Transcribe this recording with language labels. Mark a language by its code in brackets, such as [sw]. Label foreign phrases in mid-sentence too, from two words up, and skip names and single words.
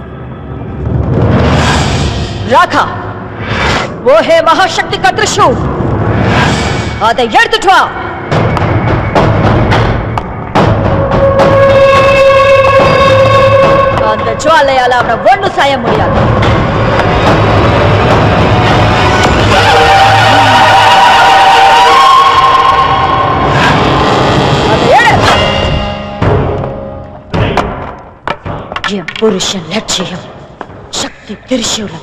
[ta] ராகா, [hi] वो है महाशक्ति का त्रिशूल. [ta] அதை எடுத்துட்டு வா. அந்த ஜுவாலையால அவனை ஒண்ணும் செய்ய முடியாது. என் புருஷன் லட்சியம் சக்தி திரிசூலம்.